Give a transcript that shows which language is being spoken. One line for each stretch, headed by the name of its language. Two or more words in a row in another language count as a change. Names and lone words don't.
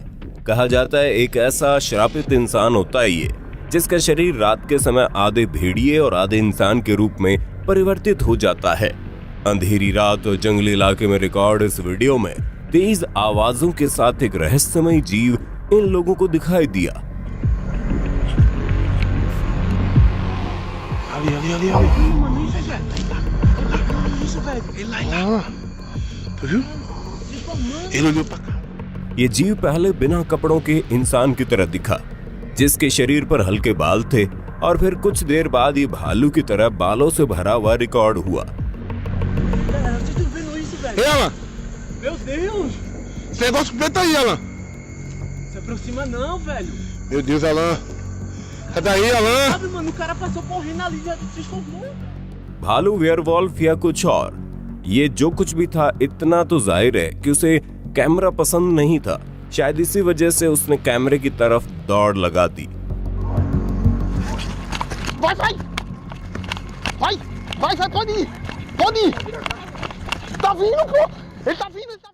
Hindi: कहा जाता है एक ऐसा श्रापित इंसान होता है ये, जिसका शरीर रात के समय आधे भेड़िए और आधे इंसान के रूप में परिवर्तित हो जाता है। अंधेरी रात और जंगली इलाके में रिकॉर्ड इस वीडियो में तेज आवाजों के साथ एक रहस्यमय जीव इन लोगों को दिखाई दिया।
Portuguese: Ali. Mano, isso, velho. Isso, velho. Ele lá, ele lá. Tu viu? Ele olhou pra cá.
Hindi: ये जीव पहले बिना कपड़ों के इंसान की तरह दिखा, जिसके शरीर पर हल्के बाल थे, और फिर कुछ देर बाद ये भालू की तरह बालों से भरा हुआ रिकॉर्ड हुआ।
Portuguese: Ei, Alan. Meu Deus! Esse negócio preto aí, Alan. Se aproxima não, velho. Meu Deus, Alan. Sai daí, Alan. Sabe, mano, o cara passou correndo ali, já se escondeu.
Hindi: भालू, वेयरवॉल्फ या कुछ और, ये जो कुछ भी था इतना तो जाहिर है कि उसे कैमरा पसंद नहीं था। शायद इसी वजह से उसने कैमरे की तरफ दौड़ लगा दी।
Portuguese: Vai, sai, pode ir. Tá vindo, pô. Ele tá vindo.